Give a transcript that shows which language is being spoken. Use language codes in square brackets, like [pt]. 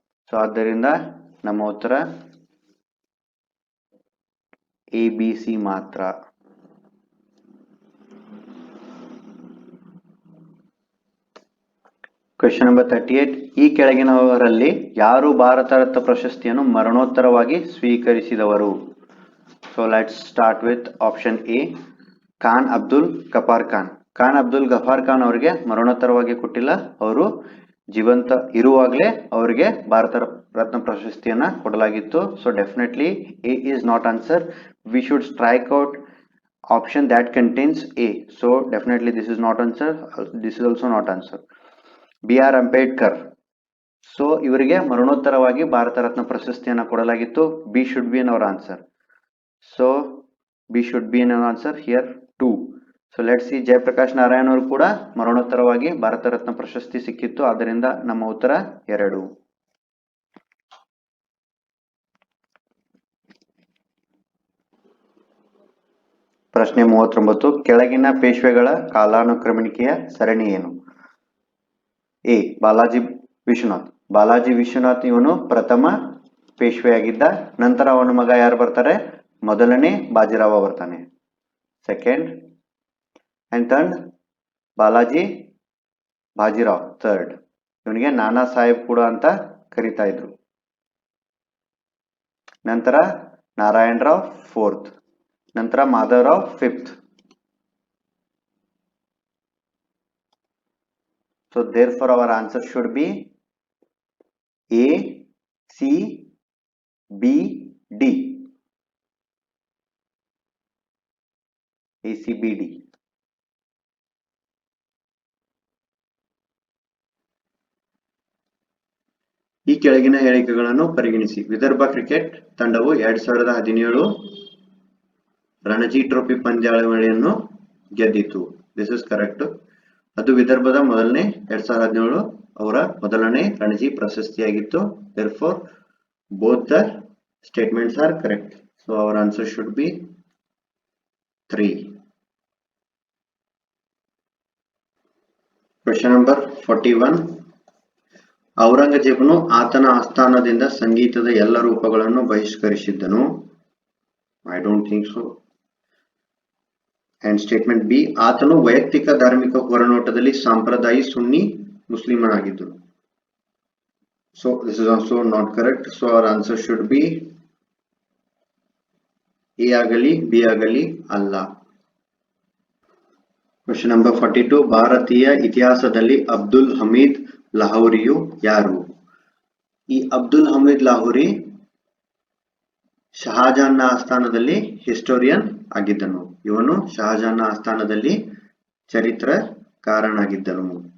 [kn] So ಆದ್ದರಿಂದ ನಮ್ಮ ಉತ್ತರ ABC ಮಾತ್ರ. [en] question number [kn] 38. ಈ ಕೆಳಗಿನವರಲ್ಲಿ ಯಾರು ಭಾರತ ರತ್ನ ಪ್ರಶಸ್ತಿಯನ್ನು ಮರಣೋತ್ತರವಾಗಿ ಸ್ವೀಕರಿಸಿದವರು? [en] So let's start with option A. [kn] Khan Abdul Gaffar Khan. Khan Abdul Gaffar Khan ಅವರಿಗೆ ಮರಣೋತ್ತರವಾಗಿ ಕೊಟ್ಟಿಲ್ಲ, ಅವರು ಜೀವಂತ ಇರುವಾಗಲೇ ಅವರಿಗೆ ಭಾರತ ರತ್ನ ಪ್ರಶಸ್ತಿಯನ್ನ ಕೊಡಲಾಗಿತ್ತು. [en] So definitely A is not answer. We should strike out option that contains A. So definitely this is not answer. This is also not answer. B.R. Ambedkar. [kn] So ಇವರಿಗೆ ಮರಣೋತ್ತರವಾಗಿ ಭಾರತ ರತ್ನ ಪ್ರಶಸ್ತಿಯನ್ನ ಕೊಡಲಾಗಿತ್ತು. [en] B should be in our answer. So B should be in our answer here 2. So let's see. [kn] Jayaprakash Narayan ಅವರು ಕೂಡ ಮರಣೋತ್ತರವಾಗಿ ಭಾರತ ರತ್ನ ಪ್ರಶಸ್ತಿ ಸಿಕ್ಕಿತ್ತು. ಆದ್ದರಿಂದ ನಮ್ಮ ಉತ್ತರ 2. ಪ್ರಶ್ನೆ 39. ಕೆಳಗಿನ ಪೇಶ್ವೆಗಳ ಕಾಲಾನುಕ್ರಮಣಿಕೆಯ ಸರಣಿ ಏನು? ಎ. ಬಾಲಾಜಿ ವಿಶ್ವನಾಥ್. ಬಾಲಾಜಿ ವಿಶ್ವನಾಥ್ ಇವನು ಪ್ರಥಮ ಪೇಶ್ವೆಯಾಗಿದ್ದ. ನಂತರ ಅವನ ಮಗ ಯಾರು ಬರ್ತಾರೆ? ಮೊದಲನೇ ಬಾಜಿರಾವ ಬರ್ತಾನೆ, second. And third Balaji Bajirao third. ಇವನಿಗೆ ನಾನಾ ಸಾಹೇಬ್ ಕೂಡ ಅಂತ ಕರೀತಾ ಇದ್ರು. ನಂತರ ನಾರಾಯಣ ರಾವ್ 4th, ನಂತರ Madhavrao 5th. [en] So therefore our answer should be A, C, B, D. A, C, B, D. [kn] ಈ ಕೆಳಗಿನ ಹೇಳಿಕೆಗಳನ್ನು ಪರಿಗಣಿಸಿ. ವಿದರ್ಭ ಕ್ರಿಕೆಟ್ ತಂಡವು 2017 ರಣಜಿ ಟ್ರೋಫಿ ಪಂದ್ಯಾವಳಿಯನ್ನು ಗೆದ್ದಿತು. [en] This is correct. [kn] ಅದು ವಿದರ್ಭದ ಮೊದಲನೇ 2017 ಅವರ ಮೊದಲನೇ Ranji ಪ್ರಶಸ್ತಿಯಾಗಿತ್ತು. [en] therefore both the statements are correct. So our answer should be 3. Question number 41. [kn] ಔರಂಗಜೇಬನು ಆತನ ಆಸ್ಥಾನದಿಂದ ಸಂಗೀತದ ಎಲ್ಲ ರೂಪಗಳನ್ನು ಬಹಿಷ್ಕರಿಸಿದ್ದನು. [en] I don't think so. And statement B, [kn] ಆತನು ವೈಯಕ್ತಿಕ ಧಾರ್ಮಿಕ ಹೊರನೋಟದಲ್ಲಿ ಸಾಂಪ್ರದಾಯಿ ಸುನ್ನಿ ಮುಸ್ಲಿಮನಾಗಿದ್ದನು. [en] So this is also not correct. So our answer should be A [kn] ಆಗಲಿ B ಆಗಲಿ ಅಲ್ಲ. [en] Question number 42. [kn] ಭಾರತೀಯ ಇತಿಹಾಸದಲ್ಲಿ ಅಬ್ದುಲ್ ಹಮೀದ್ ಲಾಹೋರಿಯು ಯಾರು? ಈ ಅಬ್ದುಲ್ ಹಮೀದ್ ಲಾಹೋರಿ ಶಹಜಾನ್ನ ಆಸ್ಥಾನದಲ್ಲಿ ಹಿಸ್ಟೋರಿಯನ್ ಆಗಿದ್ದನು. ಇವನು ಶಹಜಾನ್ನ ಆಸ್ಥಾನದಲ್ಲಿ ಚರಿತ್ರಕಾರನಾಗಿದ್ದನು.